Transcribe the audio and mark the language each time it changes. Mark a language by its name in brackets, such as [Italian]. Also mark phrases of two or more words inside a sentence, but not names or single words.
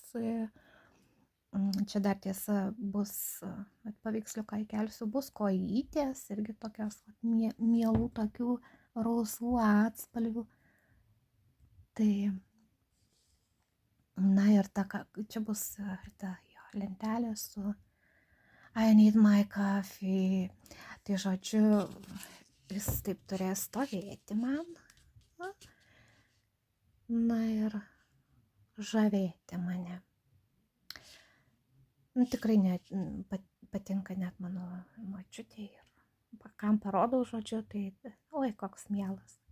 [Lithuanian] Čia dar tiesa bus, paveiksliuką įkelsiu, bus kojytės, irgi tokios mielų tokių rausvų atspalvių. Tai, na ir čia bus ta lentelė su [English] I need my coffee. [Lithuanian] Tai žodžiu, jis taip turės stovėti man. Na ir žavėti mane. Tikrai patinka net mano močiutei ir kam parodau, žodžiu, tai oi, koks mielas.